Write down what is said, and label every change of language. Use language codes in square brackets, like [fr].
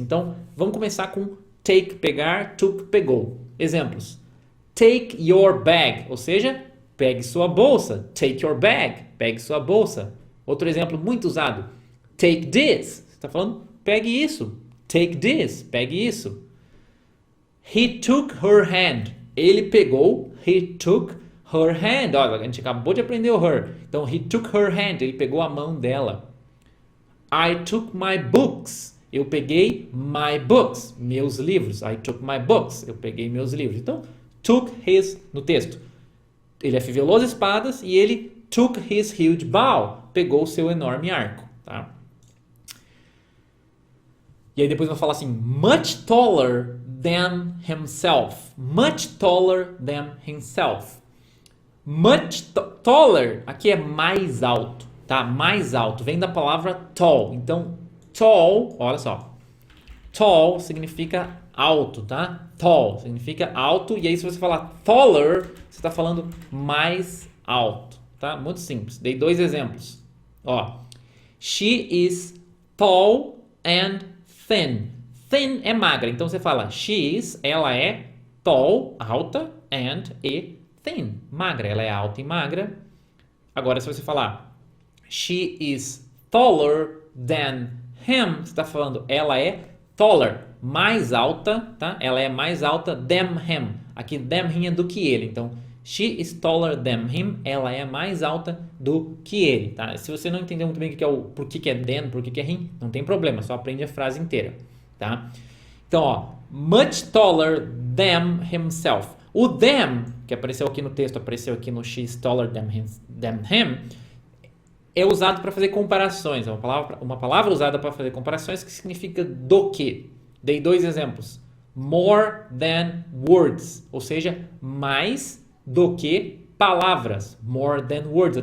[pt] Então, vamos começar com take, pegar, took, pegou. Exemplos. [en] Take your bag, [pt] ou seja, pegue sua bolsa. [en] Take your bag, [pt] pegue sua bolsa. Outro exemplo muito usado. [en] Take this, [pt] você está falando, pegue isso. [en] Take this, [pt] pegue isso. [en] He took her hand. [pt] Ele pegou, [en] he took her hand. [pt] Olha, a gente acabou de aprender o her. Então, [en] he took her hand. [pt] Ele pegou a mão dela. [en] I took my books. [pt] Eu peguei [en] my books. [pt] Meus livros. [en] I took my books. [pt] Eu peguei meus livros. Então, took his no texto. Ele afivelou as espadas e ele [en] took his huge bow. [pt] Pegou o seu enorme arco. Tá? E aí depois vai falar assim, [en] much taller than himself. Much taller than himself. Much taller, [pt] aqui é mais alto, tá? Mais alto, vem da palavra tall. Então, tall, olha só. Tall significa alto, tá? Tall significa alto. E aí se você falar taller, você está falando mais alto, tá? Muito simples. Dei dois exemplos. Ó, [en] she is tall and thin. [pt] Thin é magra, então você fala [en] she is, [pt] ela é tall, alta, and e thin, magra, ela é alta e magra. Agora, se você falar [en] she is taller than him, [pt] você está falando ela é taller, mais alta, tá? Ela é mais alta [en] than him. [pt] Aqui than him é do que ele, então [en] she is taller than him, [pt] ela é mais alta do que ele, tá? Se você não entendeu muito bem o que é o por que é than, por que é him, não tem problema, só aprende a frase inteira, tá? Então, ó, [en] much taller than himself. [pt] O than, que apareceu aqui no texto, apareceu aqui no [en] she is taller than him, [pt] é usado para fazer comparações, é uma palavra usada para fazer comparações que significa do que. Dei dois exemplos. [en] More than words, [pt] ou seja, mais do que palavras. [en] More than words.